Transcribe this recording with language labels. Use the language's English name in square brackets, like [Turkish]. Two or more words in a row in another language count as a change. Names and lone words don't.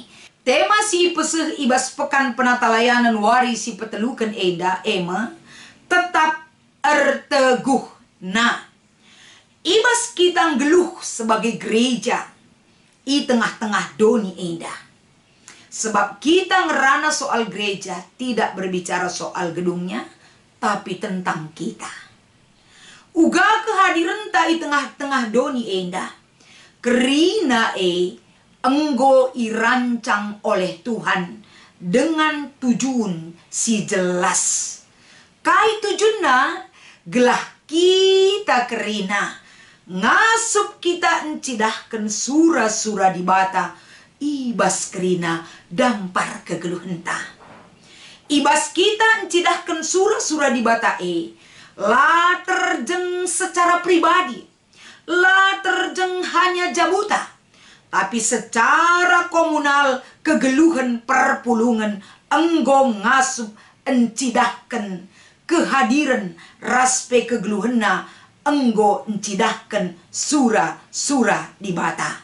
[Batak Karo] Tema si peseh ibas pekan penata layanan wari si petelukan enda ema tetap erteguh. Nah, ibas kita ngeluh sebagai gereja i tengah-tengah doni enda. [Indonesian] Sebab kita ngerana soal gereja tidak berbicara soal gedungnya, tapi tentang kita. [Batak Karo] Uga kehadiran ta i tengah-tengah doni enda. Kerina enggo irancang [Indonesian] oleh Tuhan dengan tujuan [Batak Karo] si jelas. Kai tujuanna gelah kita kerina ngasup kita encidahkan surah-surah di bata ibas kerina dampar kegeluh entah. Ibas kita encidahkan surah-surah di bata la terjeng [Indonesian] secara pribadi, [Batak Karo] la terjeng hanya jabuta, [Indonesian] tapi secara komunal [Batak Karo] kegeluhan perpulungan enggo ngasup encidahkan kehadiran raspe kegeluhena enggo encidahkan sura-sura di bata.